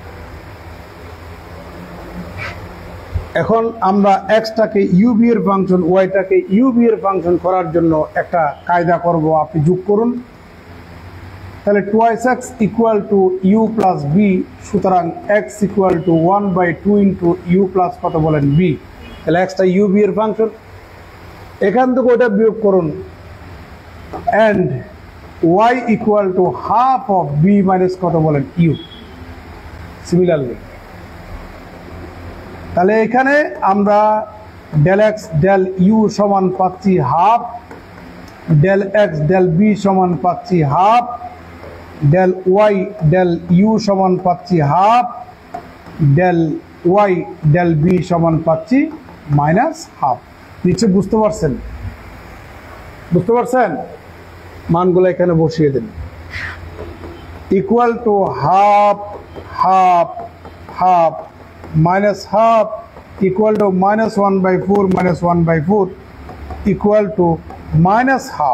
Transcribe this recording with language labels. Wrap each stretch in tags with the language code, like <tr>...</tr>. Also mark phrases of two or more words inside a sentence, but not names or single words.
<bn>এখন আমরা x-টাকে u v এর ফাংশন, y-টাকে u v এর ফাংশন করার জন্য একটা কায়দা করব। আপনি যোগ করুন। তাহলে 2x = u + v, সুতরাং x = 1/2 u প্লাস কত বলেন v। তাহলে x-টা u v এর ফাংশন, এখান থেকে ওটা বিয়োগ করুন।</bn> <en>and y = half of v minus</en> <bn>কত বলেন</bn> <en>u।</en> <bn>সিমিলারলি তাহলে এখানে আমরা</bn> <en>del x del u</en> <bn>সমান পাচ্ছি হাফ,</bn> <en>del x del v</en> <bn>সমান পাচ্ছি হাফ,</bn> <en>del y del u</en> <bn>সমান পাচ্ছি হাফ,</bn> <en>del y del v</en> <bn>সমান পাচ্ছি</bn> <en>minus half.</en> <bn>নিচে বুঝতে পারছেন? বুঝতে পারছেন? মানগুলো এখানে বসিয়ে দিন।</bn> <en>equal to half half half minus half equal to -1/4 -1/4 equal to minus half.</en>